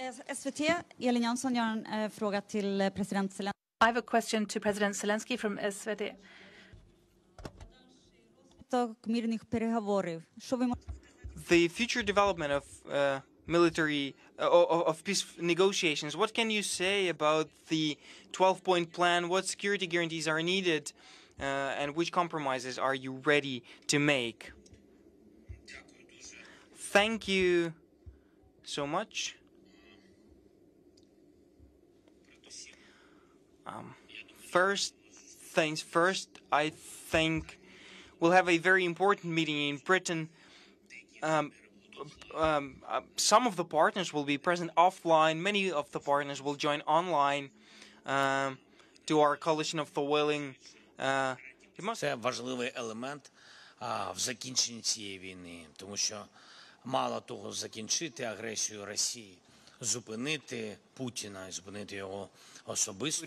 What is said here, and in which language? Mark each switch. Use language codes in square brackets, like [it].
[sv] SVT, Elin Jansson, jag har en fråga till president Zelensky. [en] I have a question to President Zelensky from SVT. The future development of military of peace negotiations. What can you say about the 12-point plan? What security guarantees are needed, and which compromises are you ready to make? Thank you so much. First things first, I think will have a very important meeting in Britain. Some of the partners will be present offline. Many of the partners will join online to our coalition of the willing. [uk] Це важливий елемент в закінченні цієї війни, тому що мало того закінчити агресію Росії, зупинити Путіна і зупинити його особисто.